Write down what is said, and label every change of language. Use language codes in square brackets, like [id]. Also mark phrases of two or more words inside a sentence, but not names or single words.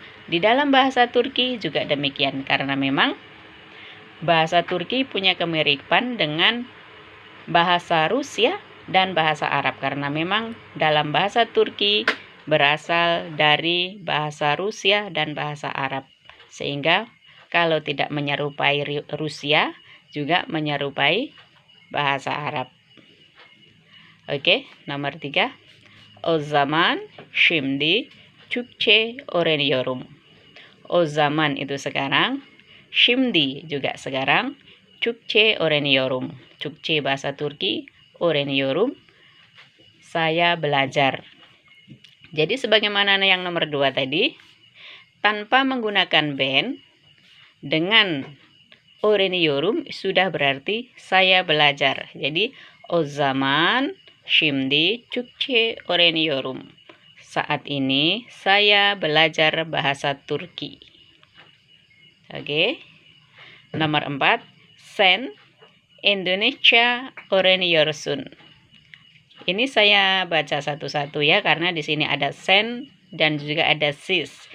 [id] Di dalam bahasa Turki juga demikian, karena memang bahasa Turki punya kemiripan dengan bahasa Rusia dan bahasa Arab, karena memang dalam bahasa Turki berasal dari bahasa Rusia dan bahasa Arab. Sehingga kalau tidak menyerupai Rusia, juga menyerupai bahasa Arab. Oke, nomor 3. [tr] O zaman, şimdi, Türkçe öğreniyorum. O zaman [id] itu sekarang, şimdi juga sekarang, [tr] Türkçe öğreniyorum. [id] Türkçe bahasa Turki, öğreniyorum, saya belajar. Jadi sebagaimana yang nomor 2 tadi, tanpa menggunakan ben, dengan öğreniyorum sudah berarti saya belajar. Jadi [tr] o zaman, şimdi, Türkçe öğreniyorum. [id] Saat ini saya belajar bahasa Turki. Oke. Nomor 4, [tr] sen Indonesia öğreniyorsun. [id] Ini saya baca satu-satu ya, karena di sini ada sen dan juga ada sis.